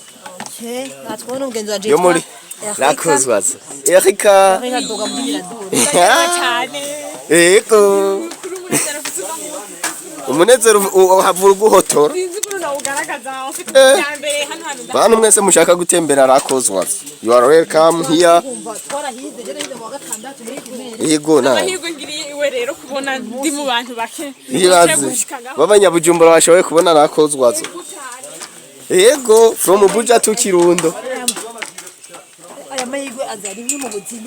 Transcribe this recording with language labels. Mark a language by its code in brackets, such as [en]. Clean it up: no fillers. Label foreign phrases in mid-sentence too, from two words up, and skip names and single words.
[rn] Natwe n'umugenzi wanje yo muri Oiseaux. Erika. Duga muri Mirador. Ego. Umunezero havura guhotora. Bantu mwese mushaka gutembera Oiseaux. [en] You are welcome here. [rn] Yego na. Amahirwe ngiriye iwe rero kubona ndi mu bantu bake. Babanyabujumbura bashoboye kubona Oiseaux. [en] Yego from Buja to Kirundo. [rn] Aya mahirwe azari ni mu buzima.